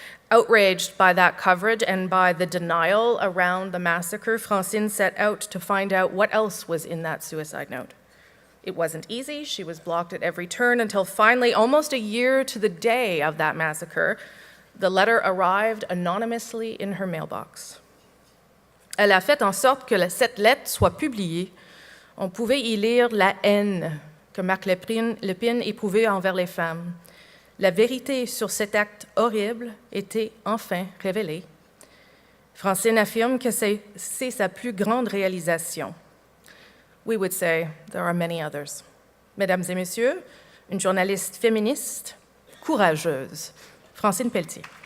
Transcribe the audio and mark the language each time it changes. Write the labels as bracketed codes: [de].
[en] Outraged by that coverage and by the denial around the massacre, Francine set out to find out what else was in that suicide note. It wasn't easy. She was blocked at every turn until finally, almost a year to the day of that massacre, the letter arrived anonymously in her mailbox. [fr] Elle a fait en sorte que cette lettre soit publiée. On pouvait y lire la haine que Marc Lépine éprouvait envers les femmes. La vérité sur cet acte horrible était enfin révélée. Francine affirme que c'est sa plus grande réalisation. [en] We would say there are many others. [fr] Mesdames et messieurs, une journaliste féministe, courageuse, Francine Pelletier.